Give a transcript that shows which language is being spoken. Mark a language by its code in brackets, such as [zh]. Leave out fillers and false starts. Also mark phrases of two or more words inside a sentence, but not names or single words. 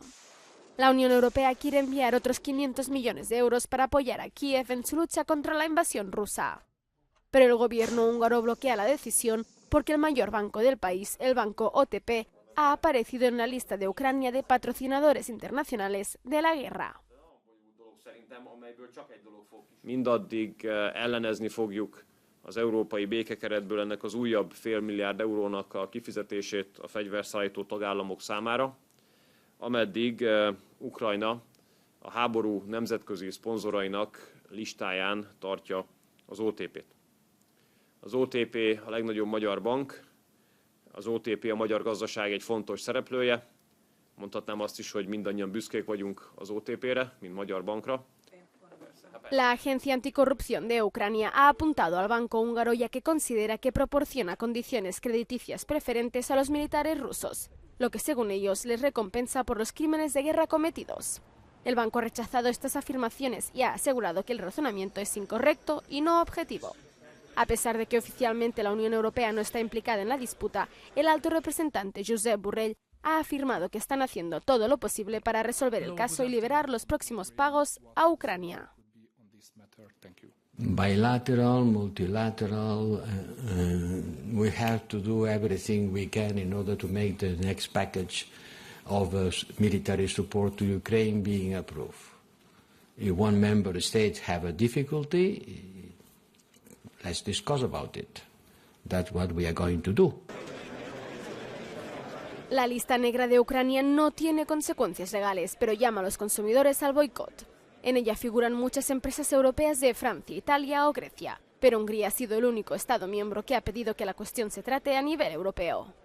[es] La Unión Europea quiere enviar otros 500 millones de euros para apoyar a Kiev en su lucha contra la invasión rusa. Pero el gobierno húngaro bloquea la decisión porque el mayor banco del país, el banco OTP, ha aparecido en la lista de Ucrania de patrocinadores internacionales de la guerra. [hu] Mindaddig ellenezni fogjuk az európai békekeretből ennek az újabb $500 milliárd a kifizetését a fegyverszállító tagállamok számára, ameddig Ukrajna a háború nemzetközi szponzorainak listáján tartja az OTP-t. Az OTP a legnagyobb magyar bank, az OTP a magyar gazdaság egy fontos szereplője, mondhatnám azt is, hogy mindannyian büszkék vagyunk az OTP-re, mint magyar bankra. [es] La Agencia Anticorrupción de Ucrania ha apuntado al banco húngaro ya que considera que proporciona condiciones crediticias preferentes a los militares rusos, lo que según ellos les recompensa por los crímenes de guerra cometidos. El banco ha rechazado estas afirmaciones y ha asegurado que el razonamiento es incorrecto y no objetivo. A pesar de que oficialmente la Unión Europea no está implicada en la disputa, el alto representante Josep Borrell ha afirmado que están haciendo todo lo posible para resolver el caso y liberar los próximos pagos a Ucrania. [en] Bilateral, multilateral, we have to do everything we can in order to make the next package of military support to Ukraine being approved. If one member state have a difficulty, let's discuss about it. That's what we are going to do. [es] La lista negra de Ucrania no tiene consecuencias legales, pero llama a los consumidores al boicot. En ella figuran muchas empresas europeas de Francia, Italia o Grecia, pero Hungría ha sido el único Estado miembro que ha pedido que la cuestión se trate a nivel europeo.